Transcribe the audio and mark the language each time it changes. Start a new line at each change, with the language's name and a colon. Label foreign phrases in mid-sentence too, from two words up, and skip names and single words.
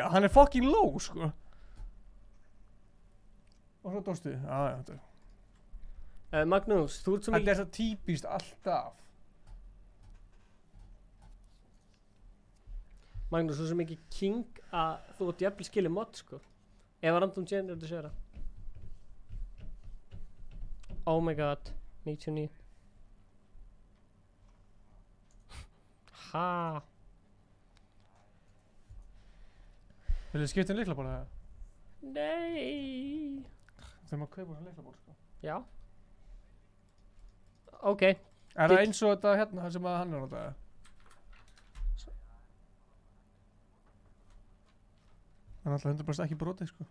Icelandic: Hann er
English: fucking low,
Icelandic: sko. Og svo dóstu. Já, þetta. Magnús, þú ert svo mikið... Þetta er svo típist alltaf. Magnús, þú ert svo mikið king að þú ert jafnvel skilið mod, sko. Ef að
English: random generator
Icelandic: sér það.
English: Oh my god, 99.
Icelandic: Ha. Vil þið skipta lyklaborð eða? Nei. Þegar maður kaupa svona lyklaborð, sko. Já. Ok. Er það eins og þetta hérna sem að hann er á þetta? Það er alltaf 100% ekki brotið, sko.